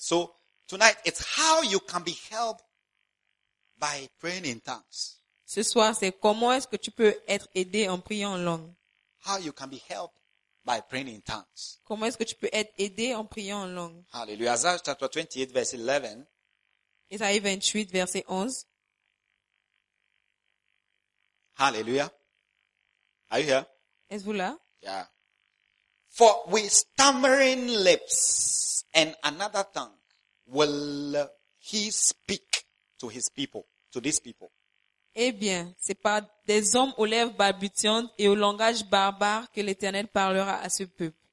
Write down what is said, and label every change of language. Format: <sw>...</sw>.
<en>So tonight it's how you can be helped by praying in tongues.</en> <fr>Ce soir, c'est comment est-ce que tu peux être aidé en priant en langue?</fr> <en>How you can be helped by praying in tongues.</en> <fr>Comment est-ce que tu peux être aidé en priant en langue?</fr> <en>Hallelujah. Isaiah chapter 28 verse 11.</en> <fr>Isaiah 28 verset 11.</fr> <en>Hallelujah. Are you here?</en> <fr>Êtes-vous là?</fr> <en>Yeah. For with stammering lips and another tongue will he speak to his people, to these people.</en> <fr>Eh bien, c'est par des hommes aux lèvres balbutiantes et au langage barbare que l'Éternel parlera à ce peuple.</fr>